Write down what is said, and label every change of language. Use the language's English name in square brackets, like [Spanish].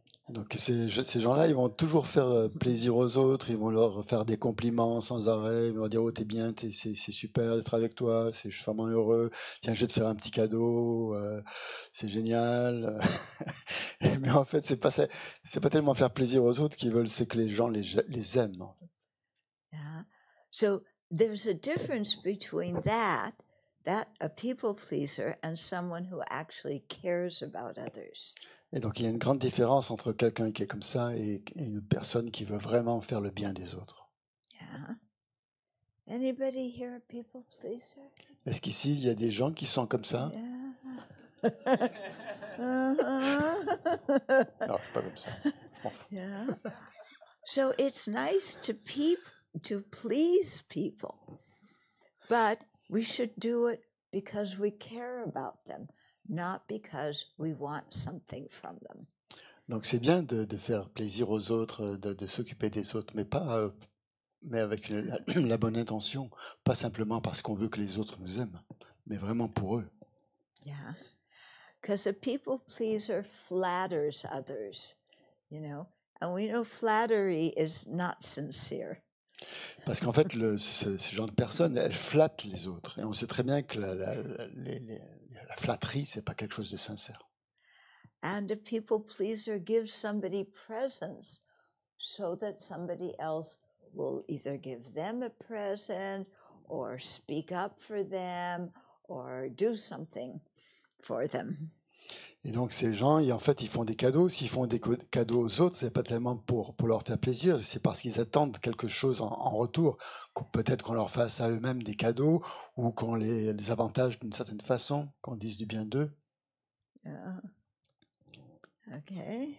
[French] Donc ces gens-là, ils vont toujours faire plaisir aux autres, ils vont leur faire des compliments sans arrêt, ils vont leur dire oh t'es bien, c'est super d'être avec toi, je suis vraiment heureux, tiens je vais te faire un petit cadeau, c'est génial. Mais en fait c'est pas tellement faire plaisir aux autres qu'ils veulent, c'est que les gens les aiment. [English] Yeah. So there's a difference between that a people pleaser, and someone who actually cares about others. [French] Et donc il y a une grande différence entre quelqu'un qui est comme ça et une personne qui veut vraiment faire le bien des autres. [English] Yeah. Anybody here a people pleaser? [French] Est-ce qu'ici il y a des gens qui sont comme ça? [English] Yeah. [French] Non, je suis pas comme ça. Bon. [English] Yeah. So it's nice to please people, but we should do it because we care about them, not because we want something from them. [French] Donc c'est bien de faire plaisir aux autres, de s'occuper des autres, mais avec la bonne intention, pas simplement parce qu'on veut que les autres nous aiment, mais vraiment pour eux. [English] Yeah, because a people pleaser flatters others, and we know flattery is not sincere. [French] Parce qu'en fait, ce genre de personnes, elles flattent les autres, et on sait très bien que la flatterie, c'est pas quelque chose de sincère. [English] And a people pleaser gives somebody presents so that somebody else will either give them a present or speak up for them or do something for them. [French] Et donc ces gens, en fait, ils font des cadeaux. S'ils font des cadeaux aux autres, c'est pas tellement pour leur faire plaisir, c'est parce qu'ils attendent quelque chose en retour. Peut-être qu'on leur fasse à eux-mêmes des cadeaux ou qu'on les avantage d'une certaine façon, qu'on dise du bien d'eux. [English] Yeah. Okay.